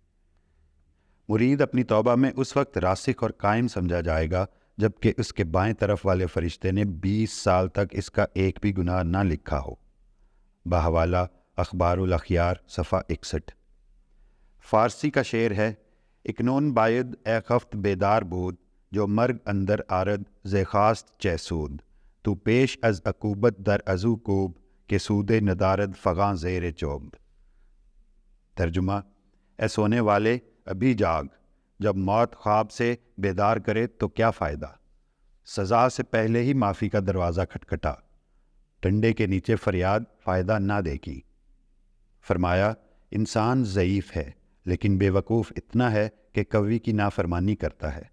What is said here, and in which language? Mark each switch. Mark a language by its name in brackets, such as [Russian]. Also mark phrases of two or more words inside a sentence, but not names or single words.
[Urdu] مرید اپنی توبہ میں اس وقت راسخ اور قائم سمجھا جائے گا جبکہ اس کے بائیں طرف والے فرشتے نے 20 سال تک اس کا ایک بھی گناہ نہ لکھا ہو۔ بحوالہ اخبار الاخیار صفحہ 61۔ فارسی کا شعر ہے، [Persian] اکنون باید اے خفت بیدار بود، جو مرگ اندر آرد ز خواست چہ سود، تو پیش از عقوبت در ازو کوب، کہ سود ندارد فغاں زیر چوب۔ [Urdu] ترجمہ، اے سونے والے ابھی جاگ، جب موت خواب سے بیدار کرے تو کیا فائدہ؟ سزا سے پہلے ہی معافی کا دروازہ کھٹکھٹا، ٹنڈے کے نیچے فریاد فائدہ نہ دے گی۔ فرمایا، انسان ضعیف ہے لیکن بے وقوف اتنا ہے کہ قوی کی نافرمانی کرتا ہے۔